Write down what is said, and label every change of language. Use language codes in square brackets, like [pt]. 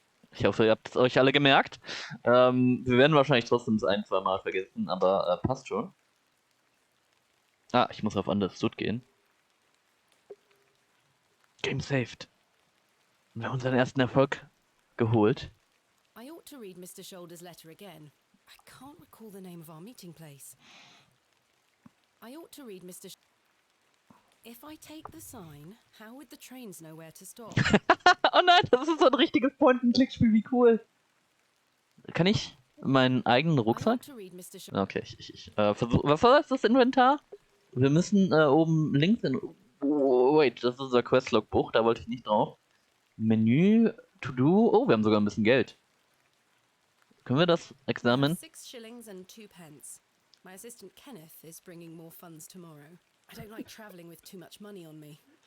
[de] Ich hoffe, ihr habt es euch alle gemerkt. Wir werden wahrscheinlich trotzdem das ein-, zweimal vergessen, aber passt schon. Ich muss auf Understood gehen. [en] Game saved. [de] Wir haben unseren ersten Erfolg geholt. [en] I ought to read Mr. Shoulder's letter again. I can't recall the name of our meeting place. I ought to read Mr. If I take the sign, how would the trains know where to stop? [de] Oh nein, das ist so ein richtiges Point-and-Click-Spiel, wie cool. Kann ich meinen eigenen Rucksack? Okay, ich versuche. Was war das Inventar? Wir müssen oben links in. [en] Oh, wait, [de] das ist unser Questlog-Buch, da wollte ich nicht drauf. Menü, To-Do. Oh, wir haben sogar ein bisschen Geld. Können wir das examinen? [en] 6 shillings and 2 pence. My assistant Kenneth is bringing more funds tomorrow. I don't like traveling with too much money on me.